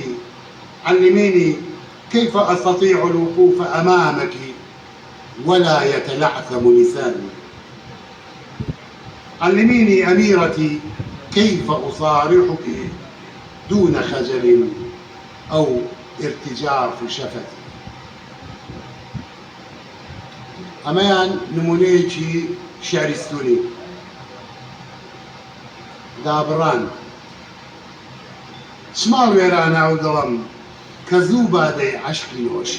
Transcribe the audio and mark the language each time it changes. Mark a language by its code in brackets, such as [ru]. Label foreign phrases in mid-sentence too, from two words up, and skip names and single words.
[ar] علميني كيف أستطيع الوقوف أمامك ولا يتلعثم لساني. علميني أميرتي كيف أصارحك دون خجل أو ارتجاع في شفتي. [ckb] ئەمەیان نمونەیەکی شێعری سنووری. دابڕان چماڵ وێرانە و دڵم کە زوو بادەی عەشقی نۆشی.